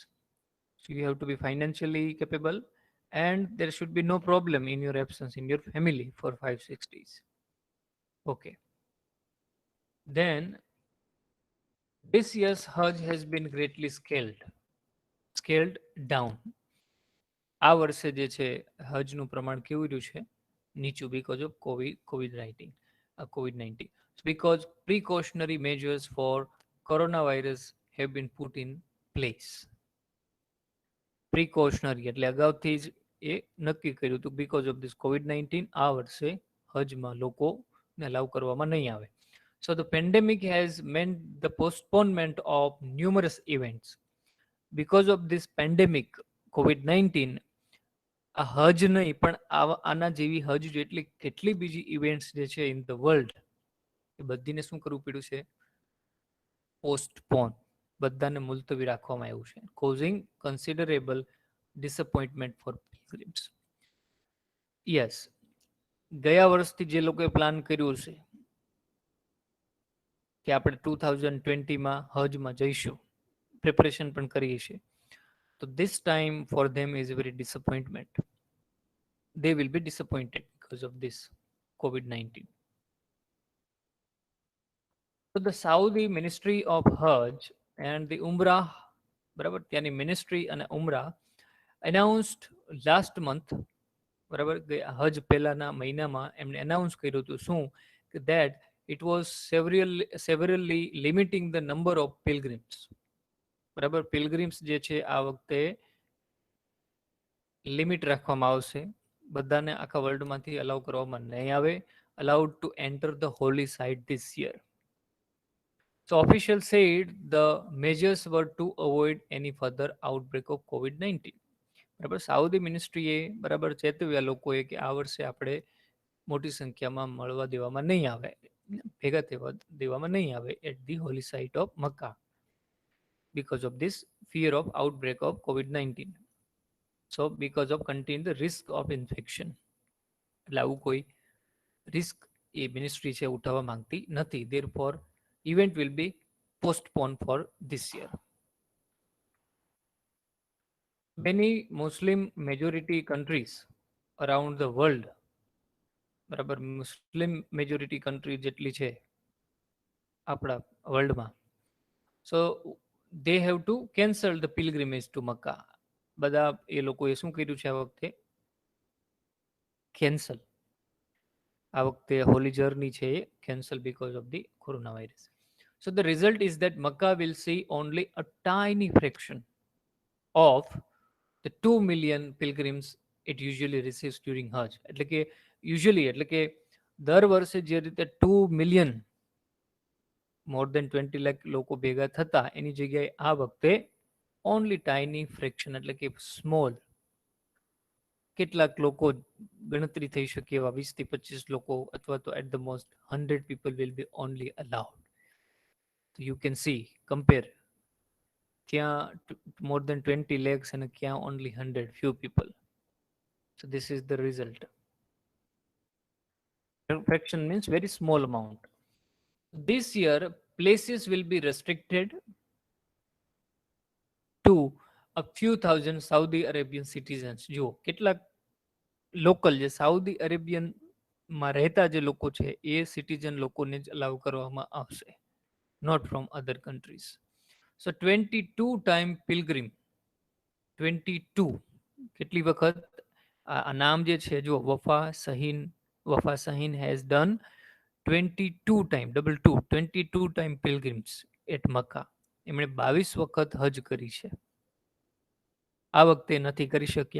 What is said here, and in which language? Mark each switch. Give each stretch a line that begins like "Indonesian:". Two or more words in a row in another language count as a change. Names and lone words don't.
English: So you have to be financially capable, and there should be no problem in your absence in your family for 5 6 days. Okay. Then this year's Hajj has been greatly scaled down.
Gujarati: આ વર્ષે જે છે હજનું પ્રમાણ કેવું રહ્યું છે? નીચું,
English: because of COVID-19. Because precautionary measures for coronavirus have been put in place.
Gujarati: Precautionary એટલે અગાઉથી જ એ નક્કી કર્યું હતું, because of this COVID-19 આ વર્ષે હજમાં લોકોને અલાઉ કરવામાં નહીં આવે.
English: So the pandemic has meant the postponement of numerous events. Because of this pandemic, COVID-19,
Gujarati: આ હજ નહીં પણ આના જેવી હજ જેટલી કેટલી બીજી ઇવેન્ટ્સ જે છે ઇન ધ વર્લ્ડ, એ બધીને શું કરવું પડ્યું છે?
English: પોસ્ટપોન,
Gujarati: બધાને મુલતવી રાખવામાં આવ્યું છે,
English: causing considerable disappointment for pilgrims.
Gujarati: યસ, ગયા વર્ષથી જે લોકોએ પ્લાન કર્યું છે કે આપણે 2020માં હજમાં જઈશું, પ્રિપરેશન પણ કરીએ છીએ, તો
English: this time for them is a very disappointment. They will be disappointed because of this COVID-19. So the Saudi Ministry of Hajj and the Umrah,
Gujarati: બરાબર, ત્યાંની મિનિસ્ટ્રી અને ઉમરા
English: announced last month,
Gujarati: બરાબર, હજ પહેલાના મહિનામાં એમણે અનાઉન્સ કર્યું હતું શું?
English: કે that it was severely limiting the number of pilgrims.
Gujarati: બરાબર, પિલગ્રીમ્સ જે છે આ વખતે લિમિટ રાખવામાં આવશે, બધાને આખા વર્લ્ડમાંથી અલાઉ કરવામાં નહીં આવે,
English: allowed to enter the holy site this year. So officials said the measures were to avoid any further outbreak of COVID-19.
Gujarati: બરાબર, સાઉદી મિનિસ્ટ્રીએ બરાબર ચેતવ્યા લોકોએ કે આ વર્ષે આપણે મોટી સંખ્યામાં મળવા દેવામાં નહીં આવે, ભેગા દેવામાં નહીં આવે
English: at the holy site of Makkah, because of this fear of outbreak of COVID-19. So because of contain the risk of infection, એટલે આવું કોઈ રિસ્ક એ મિનિસ્ટ્રી છે ઉઠાવવા માંગતી નથી. Therefore event will be postponed for this year. Many Muslim majority countries around the world,
Gujarati: બરાબર,
English: Muslim majority country
Gujarati: જેટલી છે આપણા વર્લ્ડમાં, સો
English: they have to cancel the pilgrimage to Makkah.
Gujarati: બધા એ લોકોએ શું કર્યું છે આ વખતે? કેન્સલ. આ વખતે
English: holy journey
Gujarati: છે એ
English: કેન્સલ because of the coronavirus. So the result is that Makkah will see only a tiny fraction of the 2 million pilgrims it usually receives during Hajj.
Gujarati: એટલે કે યુઝ્યુઅલી, એટલે કે દર વર્ષે જે રીતે 2 મિલિયન,
English: more than
Gujarati: 20 લાખ લોકો ભેગા થતા, એની જગ્યાએ આ વખતે
English: only tiny fraction,
Gujarati: એટલે કે સ્મોલ, કેટલાક લોકો ગણતરી થઈ શકે એવા 20 થી 25 લોકો, અથવા તો
English: at the most 100 people will be only allowed. So you can see, compare, ત્યાં more than 20 lakhs and ક્યાં only 100 few people. So this is the result. Fraction means very small amount. This year places will be restricted to a few thousand Saudi Arabian citizens.
Gujarati: જો કેટલાક લોકલ જે સાઉદી અરેબિયનમાં રહેતા જે લોકો છે એ સિટીઝન લોકોને જ અલાઉ કરવામાં આવશે,
English: not from other countries. So 22 time pilgrim, 22
Gujarati: કેટલી વખત આ નામ જે છે જો
English: વફા સહીન has done 22 time, double two, 22 time pilgrims at Makkah.
Gujarati: એમણે 22 વખત હજ કરી છે, આ વખતે નથી કરી શક્યા.